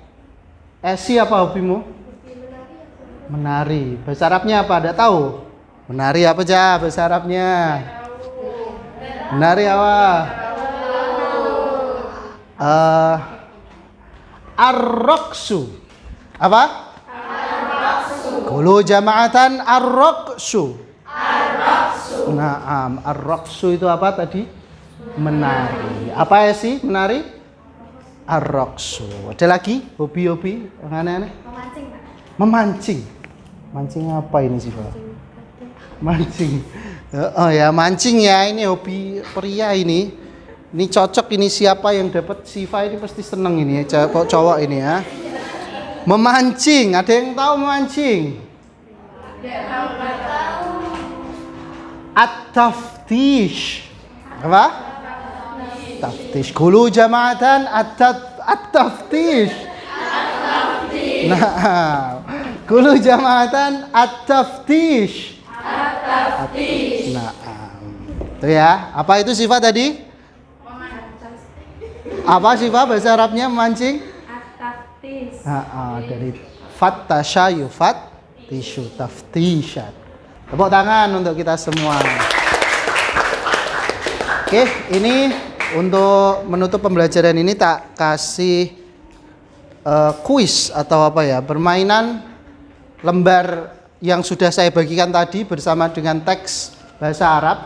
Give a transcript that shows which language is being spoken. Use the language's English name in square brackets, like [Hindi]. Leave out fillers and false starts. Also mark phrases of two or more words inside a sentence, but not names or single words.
[Indonesian] Esi apa hobimu? Menari. Bahasa Arabnya apa? Ada tahu? Menari apa aja bahasa Arabnya? Menari apa? Ar-raqsu. Apa? [Arabic] قولوا جماعة الرقص. [Indonesian] Naam, ar-raqsu itu apa tadi? Menari. Apa ya sih menari? Ar-raqsu. Ada lagi hobi-hobi yang aneh-aneh? Memancing, Pak. Memancing. Mancing apa ini sih, Pak? Mancing. Oh ya, mancing ya, ini hobi pria ini. Ini cocok, ini siapa yang dapat Siva ini pasti seneng ini ya, cowok ini ya. Memancing, ada yang tahu memancing? At-taftish. Apa? Taftish. [Arabic] قولوا جماعة التفتيش. Nah, قولوا جماعة التفتيش. [Indonesian] Nah, itu ya. Apa itu sifat tadi? Apa sifat bahasa Arabnya memancing? At-taftish. [Arabic] Dari فتّش يفتّش تفتيشا. [Indonesian] Tepuk tangan untuk kita semua. Oke, ini untuk menutup pembelajaran ini tak kasih kuis atau apa ya, permainan lembar yang sudah saya bagikan tadi bersama dengan teks bahasa Arab.